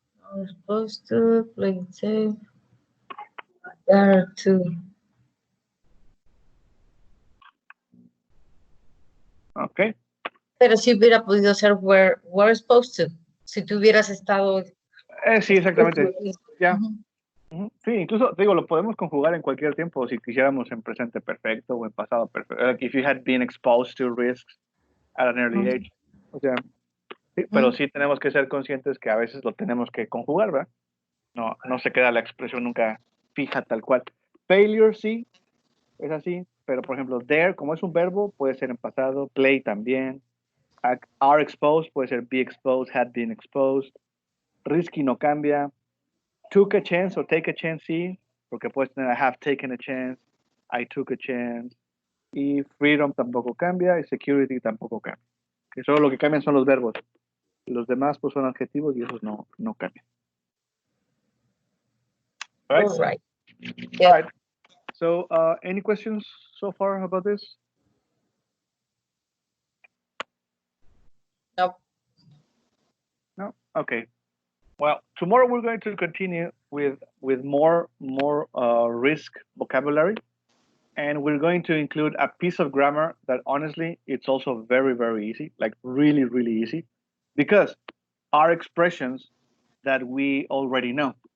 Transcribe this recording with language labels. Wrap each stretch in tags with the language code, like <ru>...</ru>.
<en>I was supposed to play it safe. There too. Okay.</en> <es>Pero si hubiera podido ser</es> <en>were supposed to.</en> <es>Si tú hubieras estado. Sí, exactamente. Ya. Ujú. Sí, incluso, digo, lo podemos conjugar en cualquier tiempo si quisiéramos en presente perfecto o en pasado perfecto.</es> <en>Like if you had been exposed to risks at an early age.</en> <es>O sea, sí, pero sí tenemos que ser conscientes que a veces lo tenemos que conjugar, ¿verdad? No se queda la expresión nunca fija tal cual. Failure sí, es así, pero por ejemplo, dare, como es un verbo, puede ser en pasado, play también. Are exposed puede ser be exposed, had been exposed. Risky no cambia. Took a chance o take a chance sí, porque puedes tener</es> <en>I have taken a chance,</en> <es>I took a chance. Y freedom tampoco cambia y security tampoco cambia. Que solo lo que cambian son los verbos. Los demás pues son adjetivos y esos no cambian.</es> <en>All right. All right. All right. So, any questions so far about this? Nope. No? Okay. Well, tomorrow we're going to continue with more risk vocabulary, and we're going to include a piece of grammar that honestly it's also very, very easy, like really, really easy, because are expressions that we already know.</en>